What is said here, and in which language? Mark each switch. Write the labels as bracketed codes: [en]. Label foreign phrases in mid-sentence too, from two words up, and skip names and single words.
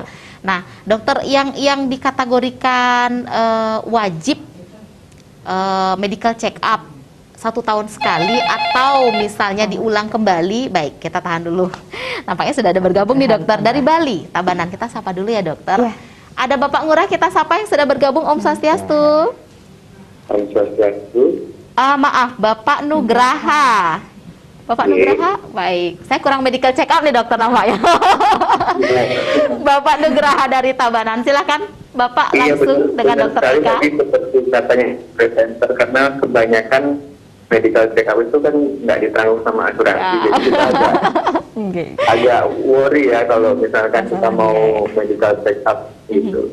[id] Nah, dokter yang dikategorikan wajib [en] medical check up [id] 1 tahun sekali atau misalnya diulang kembali, baik kita tahan dulu. Nampaknya sudah ada bergabung nih dokter dari Bali, Tabanan. Kita sapa dulu ya dokter. Ada Bapak Ngurah kita sapa yang sudah bergabung. [ban] Om Swastiastu. Om Swastiastu. [id] Maaf, Bapak Nugraha. Bapak Nugraha, baik. Saya kurang [en] medical check up [id] nih dokter namanya. Bapak Nugraha dari Tabanan. Silakan Bapak langsung dengan dokter Eka. Seperti katanya presenter, karena kebanyakan [en] medical check up [id] itu kan nggak ditanggung sama asuransi, jadi kita agak worry ya kalau misalkan kita mau [en] medical check up [id] gitu.